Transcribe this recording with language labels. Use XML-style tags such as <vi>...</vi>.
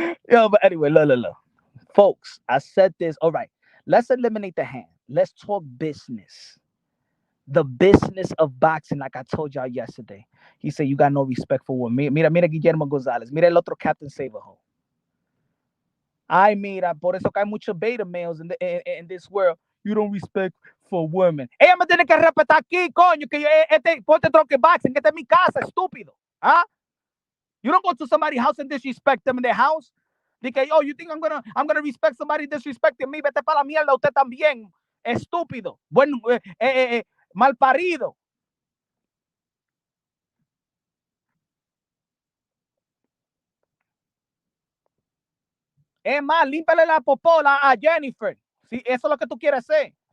<en>Yo, but anyway, look. Folks, I said this. All right, let's eliminate the hand. Let's talk business. The business of boxing, like I told y'all yesterday. He said, you got no respect for women.</en> <es>Mira Guillermo Gonzalez. Mira el otro Captain Saberho. Ay, mira, por eso que hay muchos</es> <en>beta males in this world. You don't respect for women.</en> <es>Ella me tiene que respetar aquí, coño, que ponte tronque boxing, que esta es mi casa, estúpido. ¿Ah?</es> <en>You don't go to somebody's house and disrespect them in their house. Dije, yo, you think I'm gonna respect somebody disrespecting me?</en> <es>Vete para la mierda usted también, estúpido, bueno, mal parido. Es más, límpale la popola a Jennifer. Si eso es lo que tú quieres hacer.</es>